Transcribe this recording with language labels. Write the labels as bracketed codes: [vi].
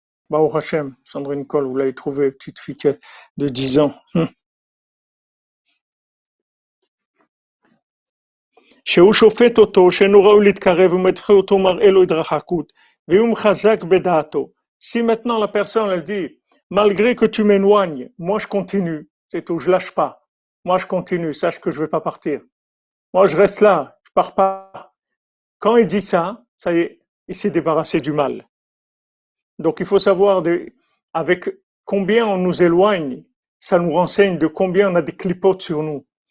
[fr] Baruch Hashem, Sandrine Cole, vous l'avez trouvé, petite fille de 10 ans. [he] שהוא שופט אותו שאינו ראוי להתקרב ומדחה אותו מראה לו התרחקות והוא מחזק בדעתו. [fr] Si maintenant la personne elle dit malgré que tu m'éloignes, moi je continue, c'est tout, je lâche pas. Moi je continue, sache que je vais pas partir. Moi je reste là, je pars pas. Quand il dit ça, ça y est, il s'est débarrassé du mal. Donc il faut savoir avec combien on nous éloigne, ça nous renseigne de combien on a des clipotes sur nous.